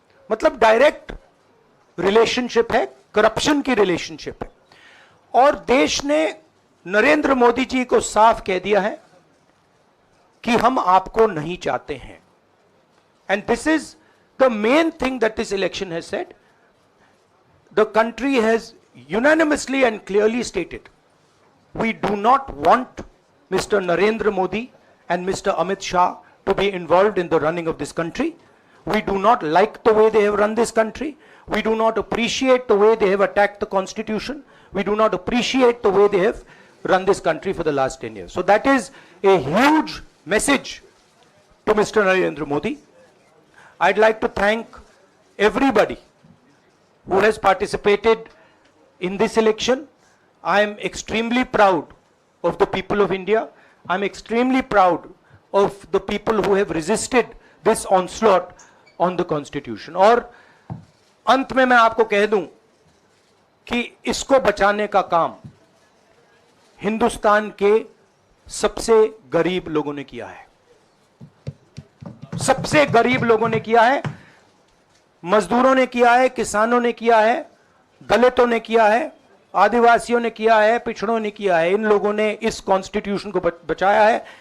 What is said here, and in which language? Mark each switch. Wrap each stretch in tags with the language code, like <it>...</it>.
<hi>मतलब direct relationship है, corruption की रिलेशनशिप है। और देश ने नरेंद्र मोदी जी को साफ कह दिया है कि हम आपको नहीं चाहते हैं।</hi> <en>And this is the main thing that this election has said. The country has unanimously and clearly stated, we do not want Mr. Narendra Modi and Mr. Amit Shah to be involved in the running of this country. We do not like the way they have run this country. We do not appreciate the way they have attacked the constitution. We do not appreciate the way they have run this country for the last 10 years. So that is a huge message to Mr. Narendra Modi. I'd like to thank everybody who has participated in this election. I am extremely proud of the people of India. I'm extremely proud of the people who have resisted this onslaught on the constitution.</en> <hi>और अंत में मैं आपको कह दूं कि इसको बचाने का काम हिंदुस्तान के सबसे गरीब लोगों ने किया है, सबसे गरीब लोगों ने किया है, मजदूरों ने किया है, किसानों ने किया है, दलितों ने किया है, आदिवासियों ने किया है, पिछड़ों ने किया है। इन लोगों ने इस कॉन्स्टिट्यूशन को बचाया है।</hi>